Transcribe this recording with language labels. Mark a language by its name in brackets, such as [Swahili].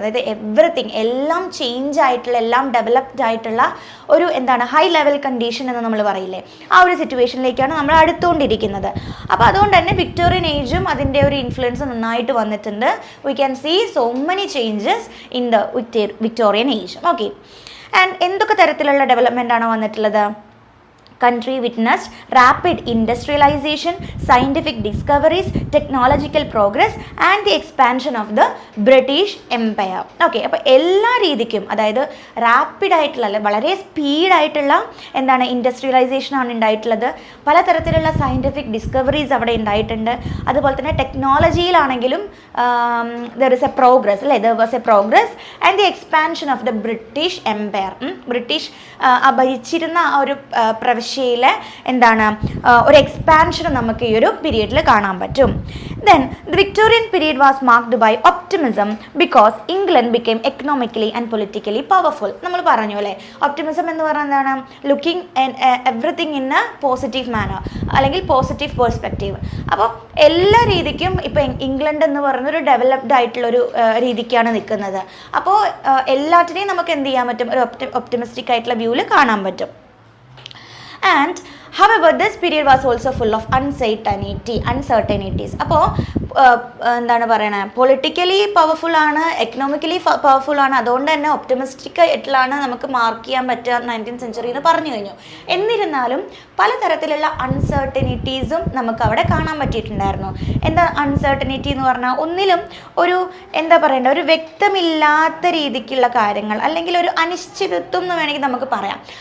[Malayalam] അതായത് എവറിത്തിങ് എല്ലാം ചേഞ്ച് ആയിട്ടുള്ള, എല്ലാം ഡെവലപ്ഡ് ആയിട്ടുള്ള ഒരു എന്താണ് ഹൈ ലെവൽ കണ്ടീഷൻ എന്ന് നമ്മൾ പറയില്ലേ, ആ ഒരു സിറ്റുവേഷനിലേക്കാണ് നമ്മൾ അടുത്തുകൊണ്ടിരിക്കുന്നത്. അപ്പോൾ അതുകൊണ്ട് തന്നെ വിക്ടോറിയൻ ഏജും അതിൻ്റെ ഒരു ഇൻഫ്ലുവൻസ് നന്നായിട്ട് വന്നിട്ടുണ്ട്. [English] We can see so many changes in the Victorian age. [Malayalam] Okay, and എന്തൊക്കെ തരത്തിലുള്ള ഡെവലപ്മെൻ്റ് ആണ് വന്നിട്ടുള്ളത്? [English] Country witnessed rapid industrialization, scientific discoveries, technological progress and the expansion of the British Empire. [Malayalam] Okay, അപ്പോൾ എല്ലാ രീതിക്കും അതായത് റാപ്പിഡ് ആയിട്ടുള്ള അല്ലെ വളരെ സ്പീഡായിട്ടുള്ള എന്താണ് ഇൻഡസ്ട്രിയലൈസേഷൻ ആണ് ഉണ്ടായിട്ടുള്ളത്. പലതരത്തിലുള്ള സയൻറ്റിഫിക് ഡിസ്കവറീസ് അവിടെ ഉണ്ടായിട്ടുണ്ട്. അതുപോലെ തന്നെ ടെക്നോളജിയിലാണെങ്കിലും [English] there is a progress [Malayalam] അല്ലേ, [English] There was a progress and the expansion of the British empire. [Malayalam] British ഭരിച്ചിരുന്ന ആ ഒരു പ്രവിശ്യയിലെ എന്താണ് ഒരു എക്സ്പാൻഷൻ നമുക്ക് ഈ ഒരു പീരീഡിൽ കാണാൻ പറ്റും. [English] Then the Victorian period was marked by optimism because England became economically and politically powerful. [Malayalam] നമ്മൾ പറഞ്ഞു അല്ലേ, ഒപ്റ്റിമിസം എന്ന് പറഞ്ഞാൽ എന്താണ്? [English] looking everything in a positive manner [Malayalam] അല്ലെങ്കിൽ പോസിറ്റീവ് പെർസ്പെക്റ്റീവ്. അപ്പോൾ എല്ലാ രീതിക്കും ഇപ്പം ഇംഗ്ലണ്ട് എന്ന് പറയുന്നൊരു ഡെവലപ്ഡ് ആയിട്ടുള്ളൊരു രീതിക്കാണ് നിൽക്കുന്നത്. അപ്പോൾ എല്ലാറ്റിനെയും നമുക്ക് എന്ത് ചെയ്യാൻ പറ്റും? ഒരു ഒപ്റ്റിമിസ്റ്റിക് ആയിട്ടുള്ള വ്യൂവിൽ കാണാൻ പറ്റും. [English] And however this period was also full of uncertainties. [Malayalam] അപ്പോൾ എന്താണ് പറയണത്, പൊളിറ്റിക്കലി പവർഫുൾ ആണ്, എക്കണോമിക്കലി പവർഫുൾ ആണ്, അതുകൊണ്ട് തന്നെ ഒപ്റ്റിമിസ്റ്റിക് ആയിട്ടുള്ളതാണ് നമുക്ക് മാർക്ക് ചെയ്യാൻ പറ്റുക 19th സെഞ്ച്വറി എന്ന് പറഞ്ഞു കഴിഞ്ഞു. എന്നിരുന്നാലും പലതരത്തിലുള്ള അൺസർട്ടനിറ്റീസും നമുക്ക് അവിടെ കാണാൻ പറ്റിയിട്ടുണ്ടായിരുന്നു. എന്താ അൺസർട്ടനിറ്റി എന്ന് പറഞ്ഞാൽ? ഒന്നിലും ഒരു എന്താ പറയേണ്ട ഒരു വ്യക്തമില്ലാത്ത രീതിക്കുള്ള കാര്യങ്ങൾ അല്ലെങ്കിൽ ഒരു അനിശ്ചിതത്വം എന്ന് വേണമെങ്കിൽ നമുക്ക് പറയാം.